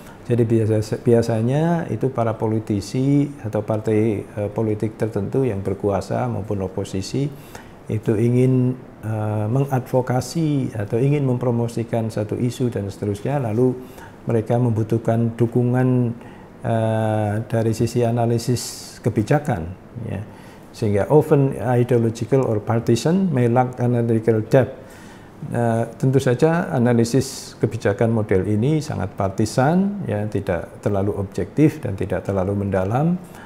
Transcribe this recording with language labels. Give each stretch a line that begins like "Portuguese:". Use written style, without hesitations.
Indonesian: Jadi biasanya itu para politisi atau partai politik tertentu yang berkuasa maupun oposisi itu ingin mengadvokasi atau ingin mempromosikan satu isu dan seterusnya, lalu mereka membutuhkan dukungan dari sisi analisis kebijakan, ya. Sehingga
English: often ideological or partisan may lack analytical depth.
Indonesian: Tentu saja analisis kebijakan model ini sangat partisan, ya, tidak terlalu objektif dan tidak terlalu mendalam.